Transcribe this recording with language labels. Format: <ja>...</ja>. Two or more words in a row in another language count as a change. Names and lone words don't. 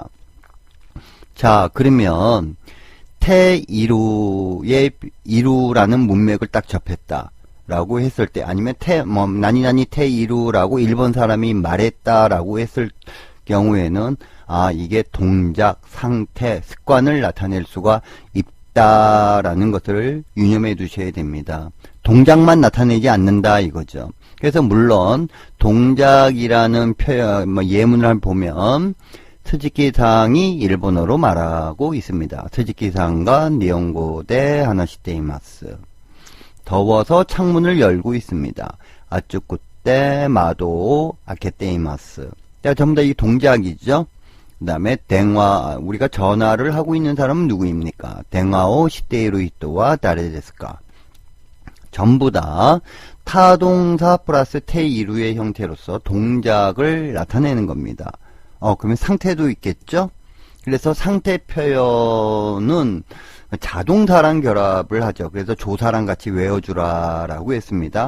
<ko>자, 그러면 태이루의 이루라는 문맥을 딱 접했다 라고 했을 때, 아니면 나니나니 태이루라고 일본 사람이 말했다라고 했을 경우에는 이게 동작, 상태, 습관을 나타낼 수가 있다라는 것을 유념해 두셔야 됩니다. 동작만 나타내지 않는다 이거죠. 그래서 물론 동작이라는 표현, 예문을 보면 스즈키상이 일본어로 말하고 있습니다.</ko> <ja>鈴木さんが日本語で話しています.</ja> <ko>더워서 창문을 열고 있습니다.</ko> <ja>暑くて窓を開けています.</ja> <ko>전부 다 이 동작이죠. 그 다음에 電話, 우리가 전화를 하고 있는 사람은 누구입니까?</ko> <ja>電話をしている人は誰ですか?</ja> <ko>전부 다 타동사 플러스 태이루의 형태로서 동작을 나타내는 겁니다. 그러면 상태도 있겠죠? 그래서 상태 표현은 자동사랑 결합을 하죠. 그래서 조사랑 같이 외워주라라고 했습니다.</ko>